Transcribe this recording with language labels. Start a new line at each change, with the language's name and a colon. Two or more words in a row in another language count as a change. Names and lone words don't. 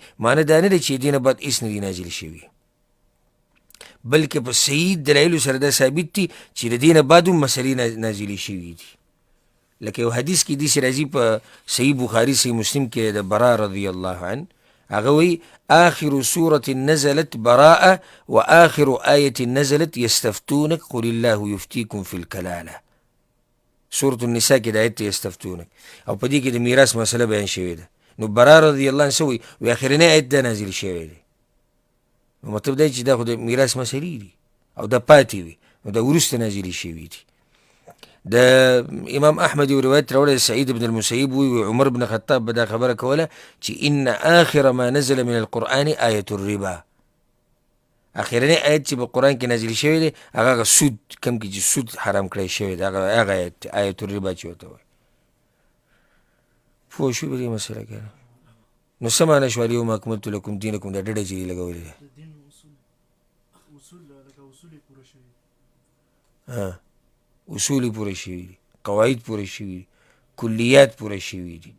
Pashto: معنی دا نه ده چې دینه بعد هېڅ نه دي نازل شوي، بلکې په صحیح دلایلو سره دا ثابت دي چې د دینه بعد هم مسلې نازلې شوي دي. لکه یو حدیث کې داسې راځي په صحیح بخاري صحیح مسلم کې د برا رضی الله عنه، هغه وایي
Arabic: آخر سورة نزلت براءة وآخر آية نزلت يستفتونك قل الله يفتيكم في الكلالة.
Pashto: سورة النساء کې د آیت یستفتونک او په دې کې د میراث مسله بیان شوې ده. نو برا رضی الله عنه څه وایي؟ وایي اخرنی آیت دا نازل شوی دی. نو مطلب دا چې دا خو د میراث مسلې دي او دا پاتې وي، نو دا وروسته نازلې شوي دي. د امام احمد یو روایت راوړی سعید بن المسیب وی عمر بن خطاب به دا خبره کوله چې
Arabic: ان آخر ما نزل من القرآن آیة الربا،
Pashto: اخرنی آیت چې په قرآن کې نازل شوی دی هغه سود کم کې چې سود حرام کړی شوی دی، هغه آیت
Arabic: آیة الربا
Pashto: چې ورته وایي. پوه شوې په دې مسله کې؟ نو څه معنی شو
Arabic: الیوم اکملت لکم دینکم؟
Pashto: دا ډډه چې یې لګولې ده، اصول پوره شوي دي، قواعد پوره شوي دي، کلیات پوره شوي دي.